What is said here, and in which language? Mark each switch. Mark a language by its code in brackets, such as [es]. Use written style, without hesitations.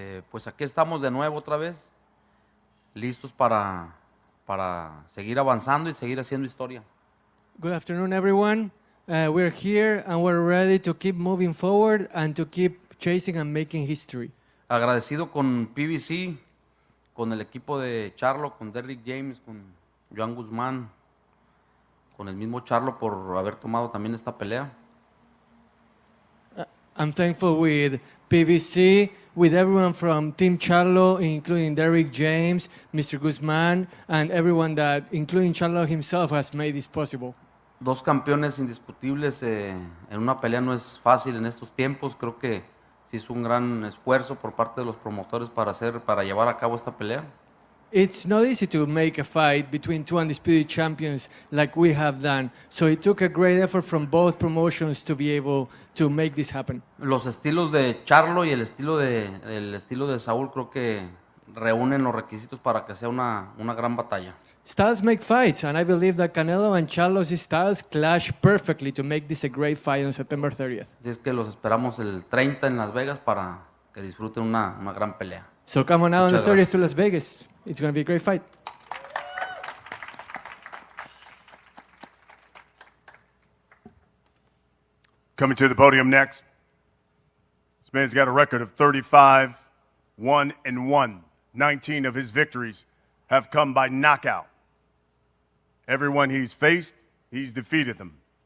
[es] Pues aquí estamos de nuevo otra vez, listos para seguir avanzando y seguir haciendo historia. [en] Good afternoon, everyone. We're here and we're ready to keep moving forward and to keep chasing and making history. [es] Agradecido con PBC, con el equipo de Charlo, con Derrick James, con Joan Guzmán, con el mismo Charlo por haber tomado también esta pelea. [en] I'm thankful with PBC, with everyone from Team Charlo, including Derrick James, Mr. Guzman, and everyone that, including Charlo himself, has made this possible. [es] 2 campeones indiscutibles en una pelea no es fácil en estos tiempos. Creo que sí es un gran esfuerzo por parte de los promotores para llevar a cabo esta pelea. [en] It's not easy to make a fight between 2 undisputed champions like we have done. So it took a great effort from both promotions to be able to make this happen. [es] Los estilos de Charlo y el estilo de Saúl creo que reúnen los requisitos para que sea una gran batalla. [en] Styles make fights, and I believe that Canelo and Charlo's styles clash perfectly to make this a great fight on September 30th. [es] Así es que los esperamos el 30 en Las Vegas para que disfruten una gran pelea. [en] So come on out on the [es] Muchas [en] 30th [es] gracias. [en] to Las Vegas. It's going to be a great fight. Coming to the podium next, this man's got a record of 35-1-1. 19 of his victories have come by knockout. Everyone he's faced, he's defeated them.